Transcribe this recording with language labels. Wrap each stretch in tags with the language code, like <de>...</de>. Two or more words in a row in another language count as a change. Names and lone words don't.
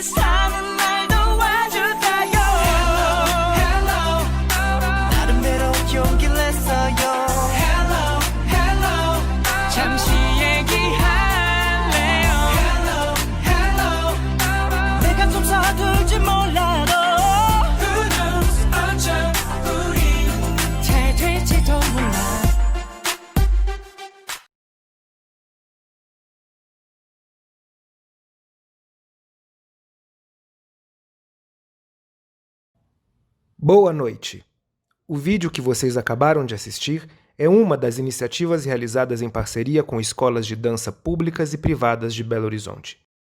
<ko>사는 날 도와줄까요</ko> <en>Hello, hello</en> <ko>나름대로 용기를 냈어요</ko> <en>Hello, hello</en> <ko>잠시 얘기할래요</ko> <en>Hello, hello</en> <ko>내가 좀 서툴지 몰라도</ko> <en>Who knows</en> <ko>어쩜 우리 잘 될지도 몰라</ko> <pt>Boa noite! O vídeo que vocês acabaram de assistir é uma das iniciativas realizadas em parceria com escolas de dança públicas e privadas de Belo Horizonte.</pt>